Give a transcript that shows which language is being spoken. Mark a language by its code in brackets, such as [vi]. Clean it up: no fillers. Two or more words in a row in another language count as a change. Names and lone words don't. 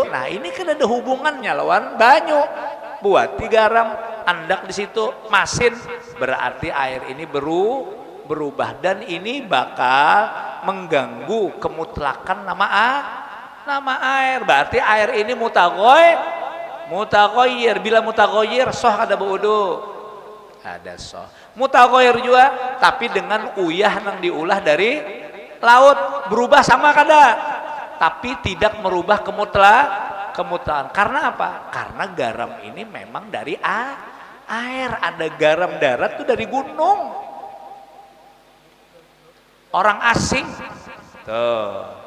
[bjn] Nah ini kan ada hubungannya lawan banyu, buat di garam, andak di situ, masin, berarti air ini berubah dan ini bakal mengganggu kemutlakan nama air. [id] Berarti air ini mutaghayyir. [bjn] Bila mutaghayyir soh kada buudu. Ada soh mutaghayyir juga, tapi dengan uyah yang diulah dari laut berubah sama kada, [id] tapi tidak merubah kemutlakan. Karena apa? Karena garam ini memang dari air. Ada garam darat tuh dari gunung, orang asing tuh.